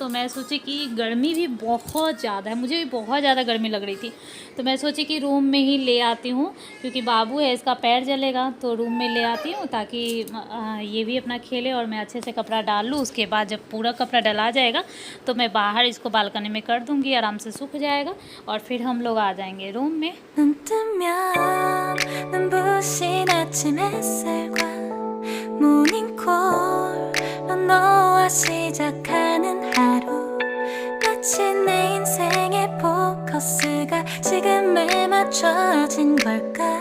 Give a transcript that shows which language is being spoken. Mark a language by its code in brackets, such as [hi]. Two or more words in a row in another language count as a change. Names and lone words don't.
[hi] तो मैं सोची कि गर्मी भी बहुत ज़्यादा है, मुझे भी बहुत ज़्यादा गर्मी लग रही थी, तो मैं सोची कि रूम में ही ले आती हूँ, क्योंकि बाबू है इसका पैर जलेगा, तो रूम में ले आती हूँ ताकि ये भी अपना खेले और मैं अच्छे से कपड़ा डाल लूँ। उसके बाद जब पूरा कपड़ा डला जाएगा तो मैं बाहर इसको बालकनी में कर दूँगी, आराम से सूख जाएगा, और फिर हम लोग आ जाएंगे रूम में। [ko] 모닝콜로 너와 시작하는 하루, 마치 내 인생의 포커스가 지금에 맞춰진 걸까.